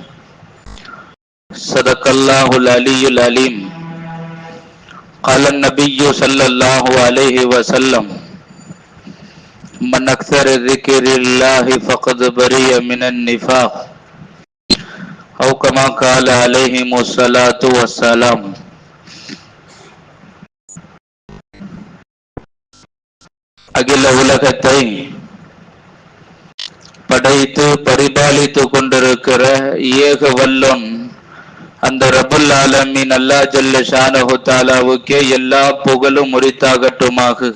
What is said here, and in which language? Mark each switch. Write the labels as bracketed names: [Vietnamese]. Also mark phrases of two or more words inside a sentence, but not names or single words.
[Arabic] صدق الله العلي العليم قال النبي صلى الله عليه وسلم من أكثر ذكر الله فقد برئ من النفاق أو كما قال عليه الصلاة والسلام. [Tamil] அகில உலகத்தை படைத்து பரிபாலித்து கொண்டிருக்கிற ஏக வல்லோன் அந்த [Arabic] رب العالمين الله جل شأنه تعالى [Tamil] எல்லா புகழும் உரித்தாகட்டுமாகுக.